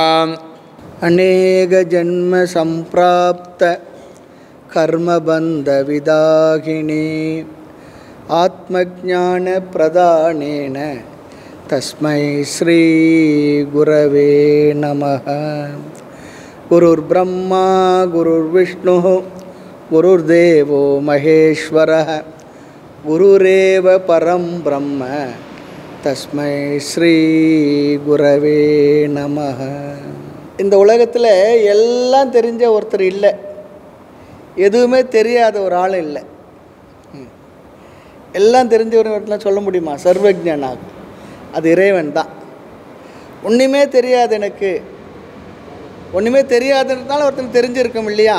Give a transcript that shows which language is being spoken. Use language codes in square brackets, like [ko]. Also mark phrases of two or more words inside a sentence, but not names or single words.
[sa] अनेक जन्म संप्राप्त कर्मबंध विदाहिनी आत्मज्ञान प्रदानेन तस्मै श्री गुरवे नमः। गुरुर्ब्रह्मा गुरुर्विष्णुः गुरुर्देवो महेश्वरः गुरुरेव परं ब्रह्म तस्मै श्री गुरवे नमः. [ta] இந்த உலகத்தில் எல்லாம் தெரிஞ்ச ஒருத்தர் இல்லை, எதுவுமே தெரியாத ஒரு ஆள் இல்லை. எல்லாம் தெரிஞ்சவர்லாம் சொல்ல முடியுமா? சர்வஜனாக அது இறைவன் தான். ஒன்றுமே தெரியாது, எனக்கு ஒன்றுமே தெரியாததுனால ஒருத்தர் தெரிஞ்சிருக்கும் இல்லையா?